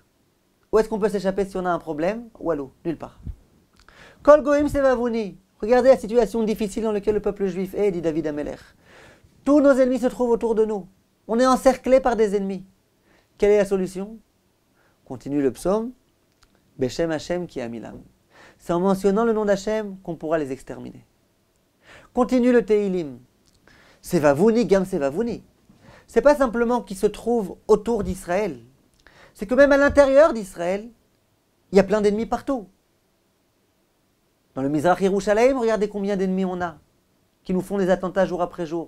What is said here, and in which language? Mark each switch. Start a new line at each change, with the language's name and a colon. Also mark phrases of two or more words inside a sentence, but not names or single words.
French: Où est-ce qu'on peut s'échapper si on a un problème? Ou à l'eau? Nulle part.
Hebrew: כל גויים סבבוני.
French: Regardez la situation difficile dans laquelle le peuple juif est, dit David Amelech. Tous nos ennemis se trouvent autour de nous. On est encerclé par des ennemis. Quelle est la solution? Continue le psaume.
Hebrew: בשם השם כי אמילם.
French: C'est en mentionnant le nom d'Hachem qu'on pourra les exterminer. Continue le Teilim.
Hebrew: סבוני גם סבבוני.
French: C'est pas simplement qu'ils se trouvent autour d'Israël. C'est que même à l'intérieur d'Israël, il y a plein d'ennemis partout. Dans le Mizrach Yerushalayim, regardez combien d'ennemis on a, qui nous font des attentats jour après jour.